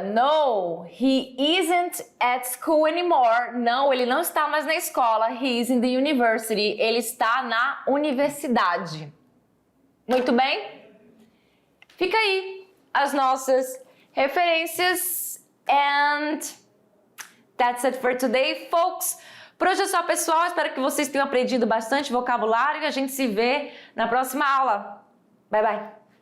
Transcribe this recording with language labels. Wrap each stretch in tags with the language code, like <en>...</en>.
<en>No, he isn't at school anymore.</en> <pt>Não, ele não está mais na escola.</pt> <en>He is in the university.</en> <pt>Ele está na universidade. Muito bem? Fica aí as nossas referências.</pt> <en>And that's it for today, folks.</en> <pt>Por hoje é só, pessoal. Espero que vocês tenham aprendido bastante vocabulário e a gente se vê na próxima aula. Bye, bye.</pt>